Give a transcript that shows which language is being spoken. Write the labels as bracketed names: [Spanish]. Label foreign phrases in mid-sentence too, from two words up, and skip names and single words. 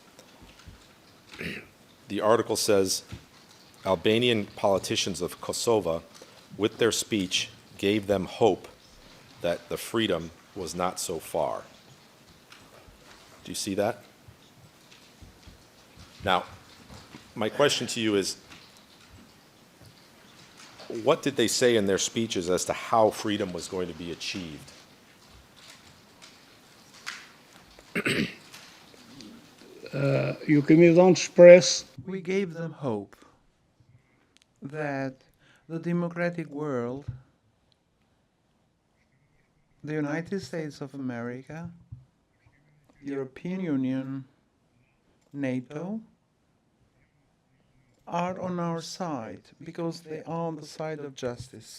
[English] The article says, Albanian politicians of Kosovo, with their speech, gave them hope that the freedom was not so far. Do you see that? Now, my question to you is, what did they say in their speeches as to how freedom was going to be achieved? [Albanian] Ju kemi dhënë shpresë [English] We gave them hope that the democratic world, the United States of America, the European Union, NATO, are on our side because they are on the side of justice.